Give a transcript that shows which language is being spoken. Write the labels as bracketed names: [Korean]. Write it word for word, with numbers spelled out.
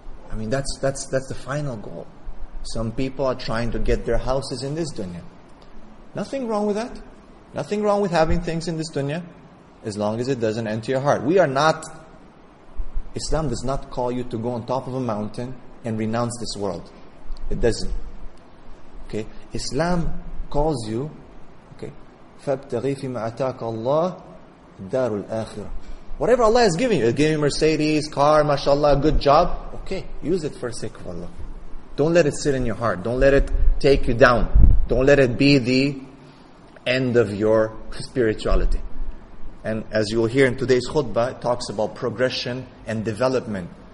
[English] I mean, that's that's that's the final goal. Some people are trying to get their houses in this dunya. Nothing wrong with that. Nothing wrong with having things in this dunya, as long as it doesn't enter your heart. We are not... Islam does not call you to go on top of a mountain and renounce this world. It doesn't. Okay? Islam calls you, okay, [Arabic] فَابْتَغِي فِي مَا أَتَاكَ اللَّهُ دَارُ الْآخِرَةِ. [English] Whatever Allah has given you, He'll give you Mercedes, car, mashallah, good job. Okay, use it for the sake of Allah. Don't let it sit in your heart. Don't let it take you down. Don't let it be the end of your spirituality. And as you will hear in today's khutbah, it talks about progression and development.